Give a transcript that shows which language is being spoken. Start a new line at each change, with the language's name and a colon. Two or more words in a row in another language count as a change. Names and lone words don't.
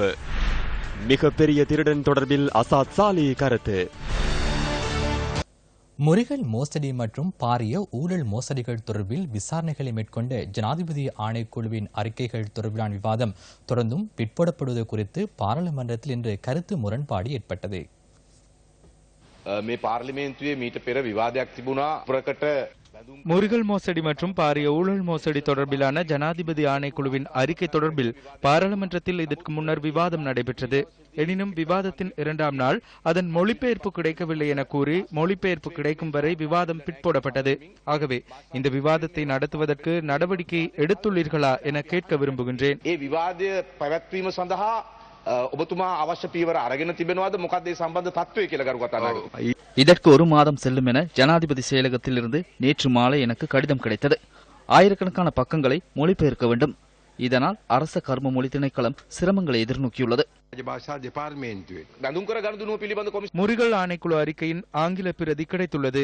Tamil: மிகப்பெரிய திருடன் தொடர்பில் அசாத் சாலி கருத்து. முறிகள் மோசடி மற்றும் பாரிய ஊழல் மோசடிகள் தொடர்பில் விசாரணைகளை மேற்கொண்ட ஜனாதிபதி ஆணைக்குழுவின் அறிக்கைகள் தொடர்பிலான விவாதம் தொடர்ந்தும் பிற்போடப்படுவது குறித்து பாராளுமன்றத்தில் இன்று கருத்து முரண்பாடு ஏற்பட்டது.
Sinhala: මේ පාර්ලිමේන්තුවේ මීට පෙර විවාදයක් තිබුණා ප්‍රකට
Tamil: முறிகள் மோசடி மற்றும் பாரிய ஊழல் மோசடி தொடர்பிலான ஜனாதிபதி ஆணைக்குழுவின் அறிக்கை தொடர்பில் பாராளுமன்றத்தில் இதற்கு முன்னர் விவாதம் நடைபெற்றது. எனினும் விவாதத்தின் இரண்டாம் நாள் அதன் மொழிபெயர்ப்பு கிடைக்கவில்லை என கூறி மொழிபெயர்ப்பு கிடைக்கும் வரை விவாதம் பிற்போடப்பட்டது. ஆகவே இந்த விவாதத்தை நடத்துவதற்கு நடவடிக்கை எடுத்துள்ளீர்களா என கேட்க விரும்புகின்றேன்.
Sinhala: ඒ විවාදය පැවැත්වීම සඳහා ඔබතුමා අවශ්‍ය පියවර අරගෙන තිබෙනවද? මොකක්ද මේ සම්බන්ධ තත්ත්වය කියලා ගරු කතානායක?
Tamil: இதற்கு ஒரு மாதம் செல்லும் என ஜனாதிபதி செயலகத்தில் இருந்து நேற்று மாலை எனக்கு கடிதம் கிடைத்தது. ஆயிரக்கணக்கான பக்கங்களை மொழிபெயர்க்க வேண்டும். இதனால் அரச கர்ம மொழி திணைக்களம் சிரமங்களை எதிர்நோக்கியுள்ளது. முறிகள் ஆணைக்குழு அறிக்கையின் ஆங்கில பிரதி கிடைத்துள்ளது.